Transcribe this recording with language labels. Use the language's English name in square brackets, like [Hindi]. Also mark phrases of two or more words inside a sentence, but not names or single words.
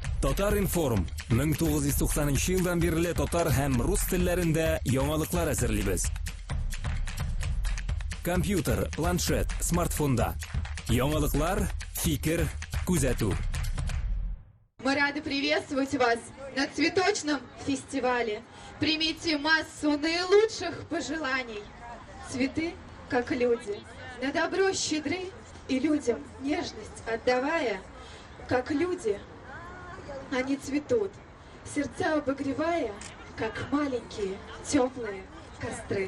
[Tatar] Татар информ 1990 елдан бері татар һәм рус телләрендә яңалыклар әзерлибез. Компьютер, планшет, смартфонда. Яңалыклар, фикер, күзәтү. [Russian] Мы рады приветствовать вас на цветочном фестивале. Примите массу наилучших пожеланий. Цветы, как люди, на добро щедры и людям нежность отдавая, как люди, они цветут, сердца обогревая, как маленькие теплые костры.